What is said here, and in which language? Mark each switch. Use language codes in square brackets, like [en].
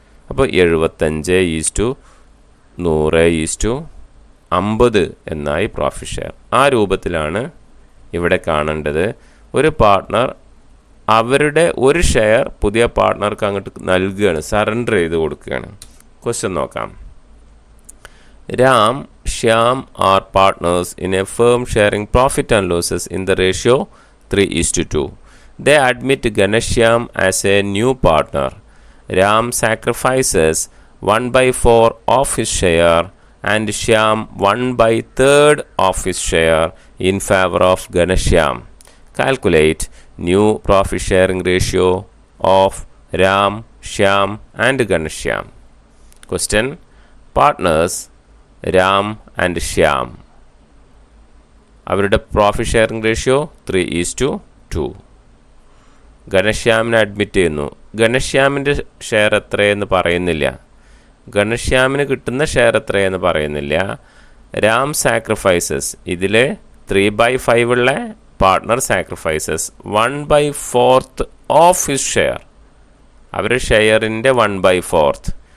[ml] അപ്പോൾ 75:100:50 എന്നായി profit share. ആ രൂപത്തിലാണ് ഇവിടെ കാണേണ്ടത്. ഒരു പാർട്ട്ണർ അവരുടെ ഒരു ഷെയർ പുതിയ പാർട്ട്ണർക്ക് അങ്ങോട്ട് നൽകുകയാണ്, സറണ്ടർ ചെയ്ത് കൊടുക്കുകയാണ്. ക്വസ്റ്റ്യൻ നോക്കാം. [en] Ram, Shyam are partners in a firm sharing profit and losses in the ratio 3:2. They admit Ganashyam as a new partner. Ram sacrifices 1/4 of his share and Shyam 1/3 of his share in favor of Ganashyam. Calculate new profit sharing ratio of Ram, Shyam and Ganashyam. [ml] Question: [en] partners Ram and Shyam, [ml] അവരുടെ profit sharing ratio 3:2. ഘനശ്യാമിനെ admit ചെയ്യുന്നു. ഘനശ്യാമിൻ്റെ share എത്രയെന്ന് പറയുന്നില്ല, ഘനശ്യാമിന് കിട്ടുന്ന share എത്രയെന്ന് പറയുന്നില്ല. Ram sacrifices, ഇതിൽ 3/5 ഉള്ള partner sacrifices 1/4 [en] of his share, [ml] അവരുടെ ഷെയറിൻ്റെ 1/4.